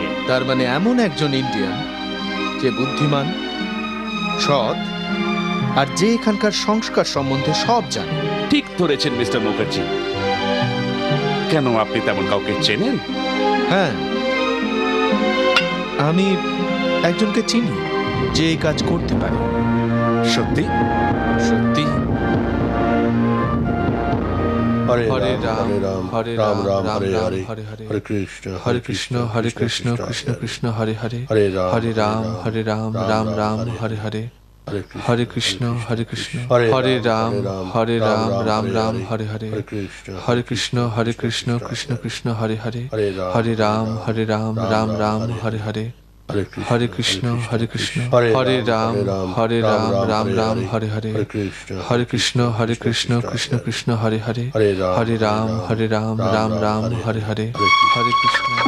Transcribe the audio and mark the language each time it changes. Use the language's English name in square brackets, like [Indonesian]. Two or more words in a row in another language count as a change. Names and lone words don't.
[Bangla] তার মানে এমন একজন ইন্ডিয়ান যে বুদ্ধিমান, সৎ, আর যে এখানকার সংস্কার সম্বন্ধে সব জানে। ঠিক ধরেছেন মিস্টার মুখার্জি। কেন, আপনি তেমন কাউকে চেনেন? হ্যাঁ, আমি একজনকে চিনি যে এই কাজ করতে পারে। সত্যি? সত্যি। [Sanskrit] হরে হরে রাম রাম হরে রাম রাম রাম রাম হরে রাম হরে হরে হরে হরে কৃষ্ণ হরে কৃষ্ণ হরে কৃষ্ণ কৃষ্ণ কৃষ্ণ হরে হরে হরে হরে রাম রাম রাম হরে হরে হরে কৃষ্ণ কৃষ্ণ হরে রাম রাম রাম হরে হরে হরে কৃষ্ণ কৃষ্ণ কৃষ্ণ হরে হরে হরে রাম রাম রাম হরে হরে হরে কৃষ্ণ কৃষ্ণ হরে রাম রাম রাম হরে হরে হরে কৃষ্ণ কৃষ্ণ কৃষ্ণ হরে হরে হরে রাম রাম রাম হরে হরে হরে কৃষ্ণ।